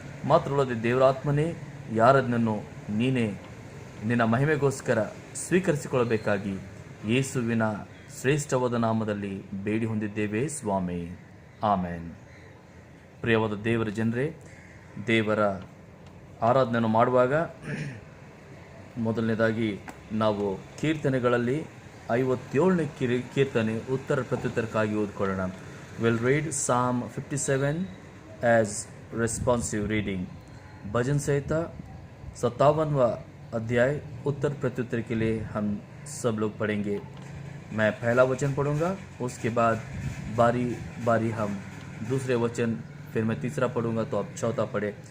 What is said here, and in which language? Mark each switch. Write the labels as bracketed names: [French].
[Kannada] ಮಾತ್ರವಲ್ಲದೆ ದೇವರಾತ್ಮನೇ, ಯಾರದನ್ನು ನೀನೇ ನಿನ್ನ ಮಹಿಮೆಗೋಸ್ಕರ ಸ್ವೀಕರಿಸಿಕೊಳ್ಳಬೇಕಾಗಿ ಯೇಸುವಿನ ಶ್ರೇಷ್ಠವಾದ ನಾಮದಲ್ಲಿ ಬೇಡಿ ಹೊಂದಿದ್ದೇವೆ ಸ್ವಾಮಿ, ಆಮೇನ್. ಪ್ರಿಯವಾದ ದೇವರ ಜನರೇ, ದೇವರ ಆರಾಧನೆಯನ್ನು ಮಾಡುವಾಗ ಮೊದಲನೇದಾಗಿ ನಾವು ಕೀರ್ತನೆಗಳಲ್ಲಿ 57ನೇ ಕೀರ್ತನೆ ಉತ್ತರ ಪ್ರತ್ಯುತ್ತರಕ್ಕಾಗಿ ಓದ್ಕೊಳ್ಳೋಣ. [English] Will read Psalm 57 as responsive reading. [Hindi] भजन संहिता 57वां अध्याय उत्तर प्रत्युत्तर के लिए हम सब लोग पढ़ेंगे. मैं पहला वचन पढ़ूंगा, उसके बाद बारी बारी हम दूसरे वचन, फिर मैं तीसरा पढ़ूंगा तो आप चौथा पढ़े.